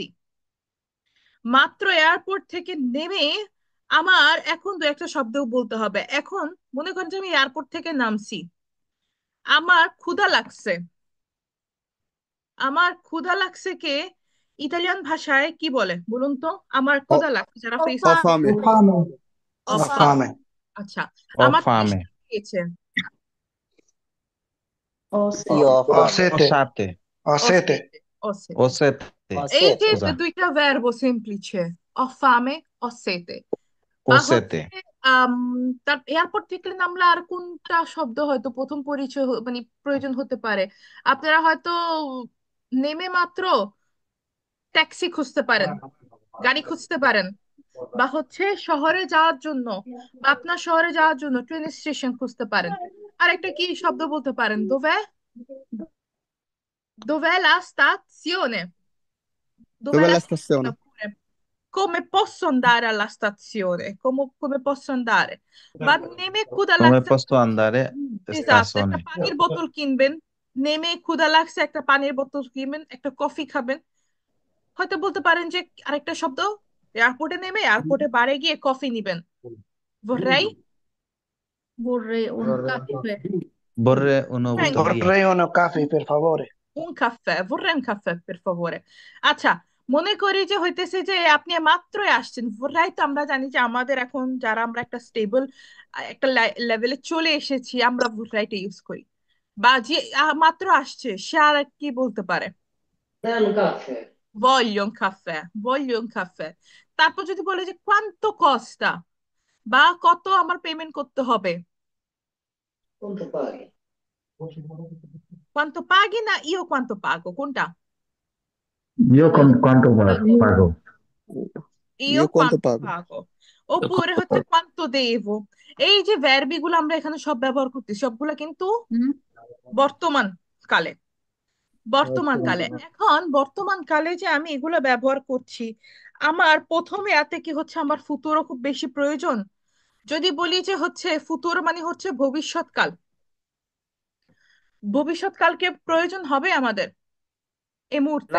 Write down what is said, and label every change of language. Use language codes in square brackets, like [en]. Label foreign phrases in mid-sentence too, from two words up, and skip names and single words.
[bn] মাত্র এয়ারপোর্ট থেকে নেমে আমার এখন দু একটা শব্দ বলতে হবে। এখন মনে করেন যে আমি এয়ারপোর্ট থেকে নামছি, আমার ক্ষুধা লাগছে। আমার ক্ষুধা লাগছে কে ইতালিয়ান ভাষায় কি বলে বলুন তো? আমার [it] Ho, [bn] ক্ষুধা লাগছে, যারা [it] Ho ho [bn] ফেসবুক। [it] fame, fame, ho ho অফাম। fame. [bn] আচ্ছা, [it] Ho [bn] আমার [it] fame. [bn] তেষ্টা পেয়েছে। [it] ho io ho Ho fame, Ho sete, sate. ho sete. অসেতে, অসেতে। Ho sete. ho [bn] এই যে [it] sete, Scusa. [bn] দুইটা ভার্ব সেমপ্লিছে, অফামে, অসেতে, [it] Ho [bn] বা হচ্ছে [it] sete. [bn] আম, তার এয়ারপোর্ট থেকে নামলে আর কোনটা শব্দ হয়তো প্রথম পরিচয় মানে প্রয়োজন হতে পারে? আপনারা হয়তো নেমে মাত্র ট্যাক্সি খুঁজতে পারেন, গাড়ি খুঁজতে পারেন, বা হচ্ছে শহরে যাওয়ার জন্য, বা আপনার শহরে যাওয়ার জন্য ট্রেন স্টেশন খুঁজতে পারেন। আর একটা কি শব্দ বলতে পারেন? [it] dov'è la stazione? Dov'è Dov'è la la stazione stazione? oppure come posso andare alla stazione? Come posso andare? [bn] বা নেমে ক্ষুধা [it] Come [bn] লাগছে। [it] posso andare a [bn] এক্সাক্ট, একটা [it] stazione? [bn] পানির বোতল কিনবেন। নেমে ক্ষুধা লাগছে, একটা পানির বোতল কিনবেন, একটা কফি খাবেন। হয়তো বলতে পারেন যে আরেকটা শব্দ, এয়ারপোর্টে নেমে এয়ারপোর্টে বারে গিয়ে কফি নিবেন। [it] vorrei vorrei un caffè. Vorrei uno vorrei un caffè, Vorrei un caffè, per favore. vorrei un caffè per favore। [bn] আচ্ছা, মনে করি যে হইতেছে যে আপনি মাত্রই আসছেন। vorrei তো আমরা জানি যে আমাদের এখন যারা আমরা একটা স্টেবল একটা লেভেলে চলে এসেছি, আমরা vorreiটা ইউজ করি। বা যে মাত্র আসছে সে আর কি বলতে পারে? [it] Dai un caffè. voglio un caffè, voglio un caffè। [bn] তারপর যদি বলে যে [it] quanto costa, [bn] বা কত আমার পেমেন্ট করতে হবে? [it] Quanto paghi? quanto paghi না io quanto pago, কোনটা? Io con quanto Pago. pago? io Io quanto quanto pago? pago। [bn] ওপরে হচ্ছে [it] quanto devo। [bn] এই যে ভার্বি গুলো আমরা এখানে সব ব্যবহার করতেছি, সবগুলা কিন্তু Mm? বর্তমান কালে। বর্তমান কালে, এখন বর্তমান কালে যে আমি এগুলো ব্যবহার করছি, আমার প্রথমে এতে কি হচ্ছে, আমার ফুতুরও খুব বেশি প্রয়োজন। যদি বলি যে হচ্ছে ফুতুর মানে হচ্ছে ভবিষ্যৎকাল, ভবিষ্যৎকালকে প্রয়োজন হবে আমাদের এই মুহূর্তে?